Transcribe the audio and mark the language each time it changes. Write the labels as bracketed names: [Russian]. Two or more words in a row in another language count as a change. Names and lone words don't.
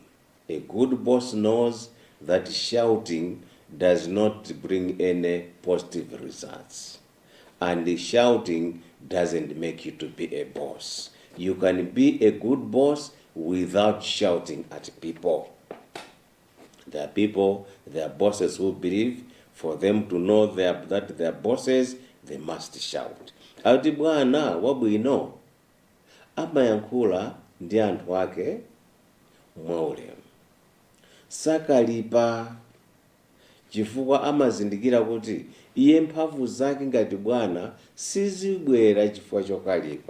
[English] A good boss knows that shouting does not bring any positive results, and shouting doesn't make you to be a boss. You can be a good boss without shouting at people. There are people, there are bosses who believe for them to know that they are bosses, they must shout. [Nyanja] Ati bwana wabwino amayankhula ndi anthu ake mwaulemu, sakalipa chifukwa amazindikira kuti iye mphamvu zake ngati bwana sizibwera chifukwa chokalipa.